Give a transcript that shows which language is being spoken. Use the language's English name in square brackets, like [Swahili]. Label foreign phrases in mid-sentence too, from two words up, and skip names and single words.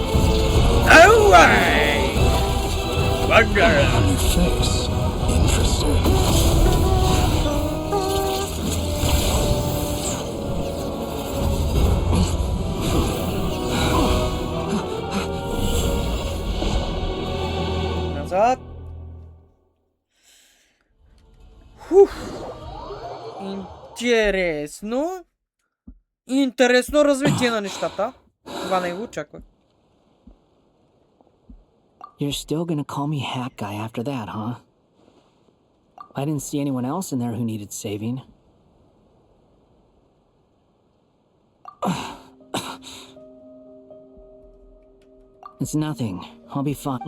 [English] Away! Bugger! Funny face. Interesting. [Bulgarian] Назад. Фух. Интересно. Интересно развитие на нещата. Това не го очаквах. [English] You're still gonna call me Hat Guy after that, huh? I didn't see anyone else in there who needed saving. It's nothing. I'll be fine.